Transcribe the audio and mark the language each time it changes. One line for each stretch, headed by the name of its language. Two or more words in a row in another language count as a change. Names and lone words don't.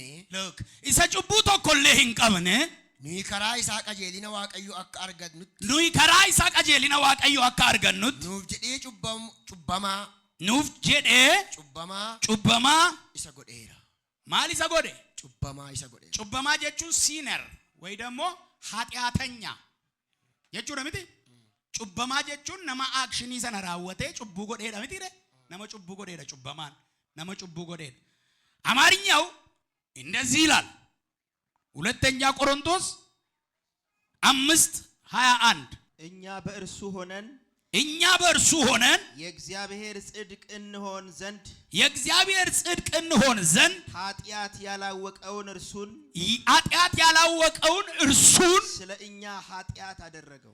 Oromo: Look, isa cubbuu tokkollee hin qabne. Nuyi karaa isaa qajeelina Waaqayyoo akka argannutti. Nuuf jedhee cubbamaa isa godheera. maal isa godhe? Cubbamaa isa godheera. Cubbamaa jechuun siiner
Amharic: ወይ ደግሞ ኃጢአተኛ
Oromo: jechuudha miti. Cubbamaa jechuun nama akshinii sana raawwatee cubbuu godheedha miti re. nama cubbuu godheedha cubbamaan. nama cubbuu godheedha.
Amharic: አማርኛው እንደዚህ ይላል ሁለተኛ ቆሮንቶስ 5:21 እኛ በእርሱ ሆነን የእግዚአብሔር ጽድቅ እንሆን ዘንድ ኃጢአት ያላወቀውን እርሱን ስለ እኛ ኃጢአት አደረገው።